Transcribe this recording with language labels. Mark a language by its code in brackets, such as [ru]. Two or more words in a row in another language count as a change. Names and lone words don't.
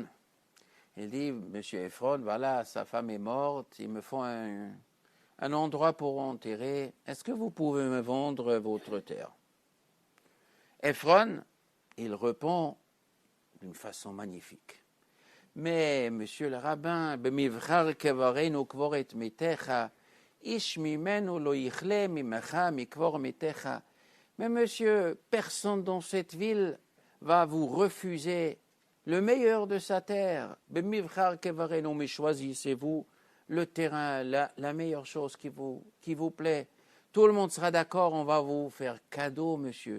[fr] Il dit, Monsieur Ephron, voilà, sa femme est morte, il me faut un endroit pour enterrer. Est-ce que vous pouvez me vendre votre terre? Ephron, il répond d'une façon magnifique. Mais, monsieur le rabbin, [he] במבחר קברנו קבור את מתיך, איש ממנו לא יכלה ממך מקבור מתיך. [fr] Mais monsieur, personne dans cette ville va vous refuser le meilleur de sa terre. Mais choisissez-vous le terrain, la meilleure chose qui vous plaît. Tout le monde sera d'accord, on va vous faire cadeau, monsieur.